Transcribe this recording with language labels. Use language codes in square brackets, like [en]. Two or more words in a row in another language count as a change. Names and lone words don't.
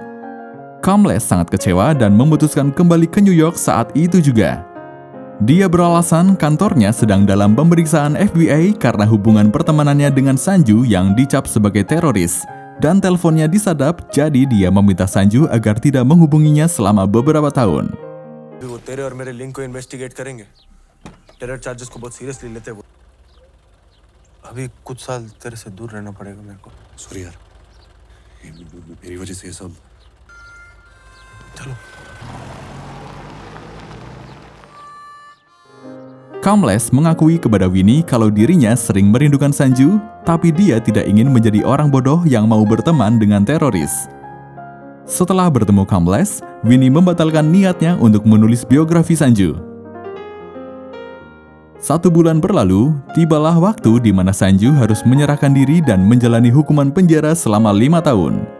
[id] Kamlesh sangat kecewa dan memutuskan kembali ke New York saat itu juga. Dia beralasan kantornya sedang dalam pemeriksaan FBI karena hubungan pertemanannya dengan Sanju yang dicap sebagai teroris. Dan teleponnya disadap, jadi dia meminta Sanju agar tidak menghubunginya selama beberapa tahun. [hi] वो तेरे और मेरे लिंक को इन्वेस्टिगेट करेंगे। [en] terror charges [hi] को बहुत सीरियसली लेते हैं वो। अभी कुछ साल तेरे से दूर रहना पड़ेगा मेरे को। सॉरी यार, मेरी वजह से ये सब। चलो। [id] Kamlesh mengakui kepada Winnie kalau dirinya sering merindukan Sanju, tapi dia tidak ingin menjadi orang bodoh yang mau berteman dengan teroris. Setelah bertemu Kamlesh, Winnie membatalkan niatnya untuk menulis biografi Sanju. 1 bulan berlalu, tibalah waktu di mana Sanju harus menyerahkan diri dan menjalani hukuman penjara selama 5 tahun.